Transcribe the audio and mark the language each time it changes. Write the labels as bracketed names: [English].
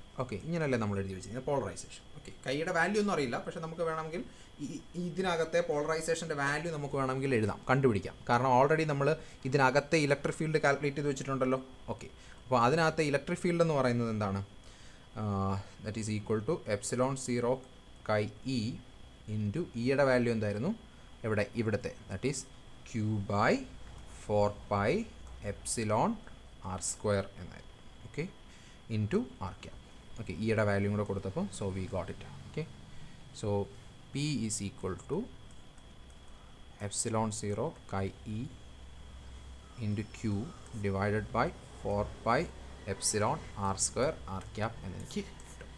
[Malayalam] Okay, ഇങ്ങനെയല്ലേ നമ്മൾ എഴുതി വെച്ചിരിക്കുന്നത് പോളറൈസേഷൻ. ഓക്കെ, കൈയുടെ വാല്യൂ ഒന്നും അറിയില്ല, പക്ഷേ നമുക്ക് വേണമെങ്കിൽ ഇതിനകത്തെ പോളറൈസേഷൻ്റെ വാല്യൂ നമുക്ക് വേണമെങ്കിൽ എഴുതാം, കണ്ടുപിടിക്കാം. കാരണം ഓൾറെഡി നമ്മൾ ഇതിനകത്തെ ഇലക്ട്രിക് ഫീൽഡ് കാൽക്കുലേറ്റ് ചെയ്ത് വെച്ചിട്ടുണ്ടല്ലോ. ഓക്കെ, അപ്പോൾ അതിനകത്തെ ഇലക്ട്രിക് ഫീൽഡ് എന്ന് പറയുന്നത് എന്താണ്? [English] that is equal to epsilon 0 chi E into [Malayalam] ഇയുടെ വാല്യൂ എന്തായിരുന്നു? എവിടെ? ഇവിടുത്തെ, [English] that is q by 4 pi epsilon r square [Malayalam] എന്നായിരുന്നു. [English] Okay, into R cap. Okay, [Malayalam] ഈയുടെ വാല്യൂ കൂടെ കൊടുത്തപ്പോൾ [English] So we got it. Okay, so p is equal to epsilon 0 chi E into q divided by 4 pi epsilon r square r cap [Malayalam] എന്നെനിക്ക് കിട്ടും.